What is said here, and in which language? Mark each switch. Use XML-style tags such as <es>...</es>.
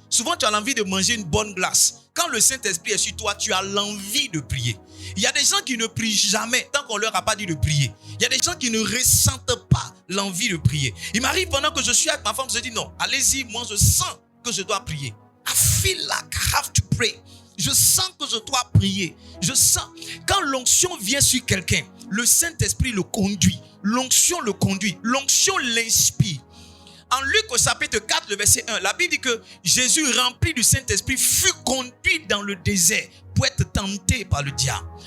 <fr>Souvent tu as l'envie de manger une bonne glace. Quand le Saint-Esprit est sur toi, tu as l'envie de prier. Il y a des gens qui ne prient jamais tant qu'on ne leur a pas dit de prier. Il y a des gens qui ne ressentent pas l'envie de prier. Il m'arrive pendant que je suis avec ma femme, je dis non, allez-y, moi je sens que je dois prier.</fr> <en>I feel like I have to pray.</en> <fr>Je sens que je dois prier. Je sens. Quand l'onction vient sur quelqu'un, le Saint-Esprit le conduit. L'onction le conduit. L'onction l'inspire. En Luc au chapitre 4, le verset 1, la Bible dit que Jésus, rempli du Saint-Esprit, fut conduit dans le désert pour être tenté par le diable.</fr>